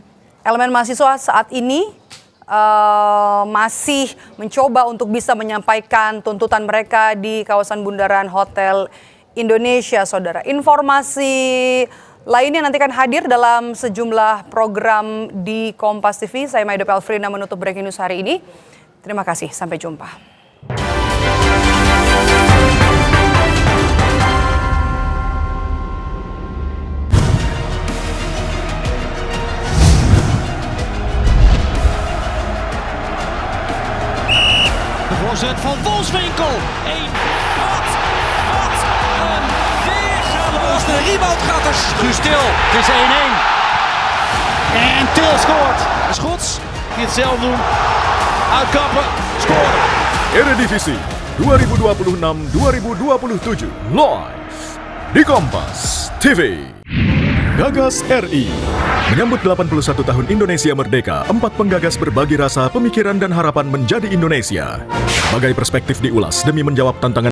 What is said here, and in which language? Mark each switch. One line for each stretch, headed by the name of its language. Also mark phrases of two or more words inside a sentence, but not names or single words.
Indonesian: Elemen mahasiswa saat ini masih mencoba untuk bisa menyampaikan tuntutan mereka di kawasan Bundaran Hotel Indonesia, saudara. Informasi lainnya nanti akan hadir dalam sejumlah program di Kompas TV. Saya Maido Pelfrina menutup Breaking News hari ini. Terima kasih, sampai jumpa.
Dutch: Voorzet van Wolfswinkel. 1. Wat een weergave. Als de rebound gaat er Guus Til. Het is 1-1. En Til scoort. Schots die het zelf doen. Uitkappen. Scoren.
Indonesian: Eredivisie 2026-2027 live di Kompas TV. Gagas RI menyambut 81 tahun Indonesia Merdeka. 4 penggagas berbagi rasa, pemikiran dan harapan menjadi Indonesia. Bagai perspektif diulas demi menjawab tantangan